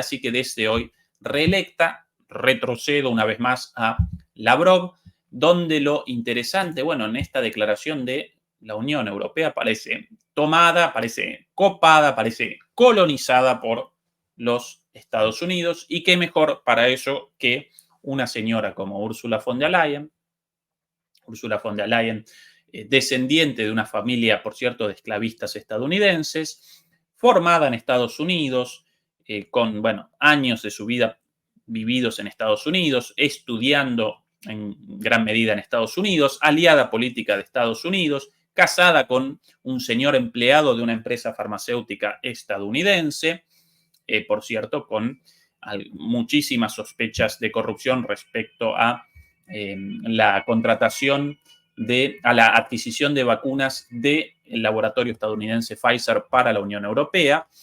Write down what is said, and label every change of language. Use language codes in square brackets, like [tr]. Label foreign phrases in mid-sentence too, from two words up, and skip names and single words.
[es] Así que desde hoy reelecta, retrocedo una vez más a Lavrov, donde lo interesante, bueno, en esta declaración de la Unión Europea parece tomada, parece copada, parece colonizada por los Estados Unidos, y qué mejor para eso que una señora como Ursula von der Leyen. Ursula von der Leyen, descendiente de una familia, por cierto, de esclavistas estadounidenses, formada en Estados Unidos, con, bueno, años de su vida vividos en Estados Unidos, estudiando en gran medida en Estados Unidos, aliada política de Estados Unidos, casada con un señor empleado de una empresa farmacéutica estadounidense, por cierto, con muchísimas sospechas de corrupción respecto a la contratación a la adquisición de vacunas del laboratorio estadounidense Pfizer para la Unión Europea,